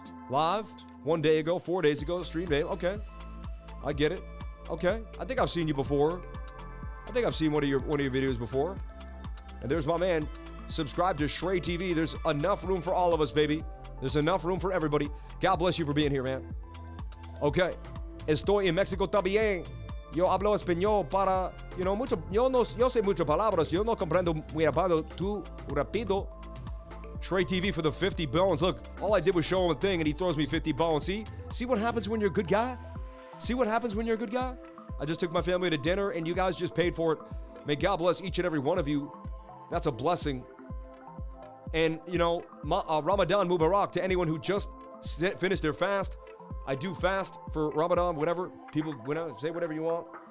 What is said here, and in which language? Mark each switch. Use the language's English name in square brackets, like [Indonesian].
[English] Live 1 day ago, 4 days ago, stream day. Okay. I get it. Okay. I think I've seen you before. I think I've seen one of your videos before. And there's my man. Subscribe to Shrey TV. There's enough room for all of us, baby. There's enough room for everybody. God bless you for being here, man. Okay. [Spanish] Estoy en México también. Yo hablo español para, mucho, yo sé muchas palabras. Yo no comprendo muy rápido. [English] Shrey TV for the 50 bones. Look, all I did was show him a thing and he throws me 50 bones. See what happens when you're a good guy? See what happens when you're a good guy? I just took my family to dinner and you guys just paid for it. May God bless each and every one of you. That's a blessing. And, Ramadan Mubarak to anyone who just finished their fast. I do fast for Ramadan, whatever. People, say whatever you want.